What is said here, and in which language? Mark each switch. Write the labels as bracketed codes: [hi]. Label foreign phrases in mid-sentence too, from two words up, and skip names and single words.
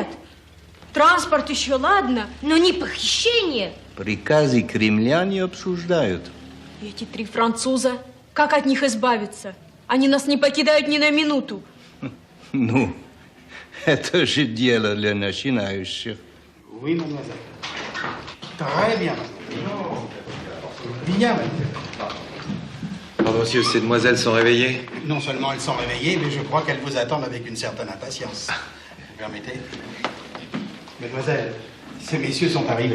[ru] Транспорт еще ладно, но не похищение. Приказы Кремля не обсуждают. Эти 3 француза, как от них избавиться? Они нас не покидают ни на минуту. Ну, это же дело для начинающих. [fr] Oui, mademoiselle. Très bien. Bien, mademoiselle. Pardon, monsieur, ces demoiselles sont réveillées? Non seulement elles sont réveillées, mais je crois qu'elles vous attendent avec une certaine impatience. Vous permettez? Mademoiselle, ces messieurs sont arrivés.